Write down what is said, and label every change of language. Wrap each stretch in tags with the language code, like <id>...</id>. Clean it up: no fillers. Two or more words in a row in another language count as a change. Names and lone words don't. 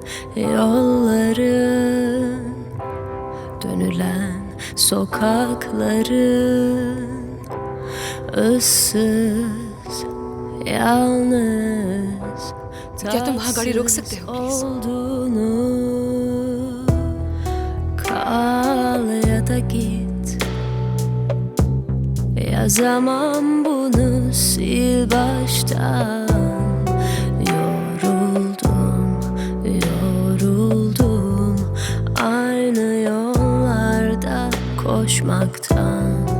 <tr>yolların, dönülen sokakların, ıssız, yalnız,</tr> <hi>क्या तुम वहाँ गाड़ी रोक सकते हो,</hi> <en>please?</en> <tr>olduğunu. Kal ya da git, yazamam bunu, sil baştan. Yoruldum aynı yollarda koşmaktan.</tr>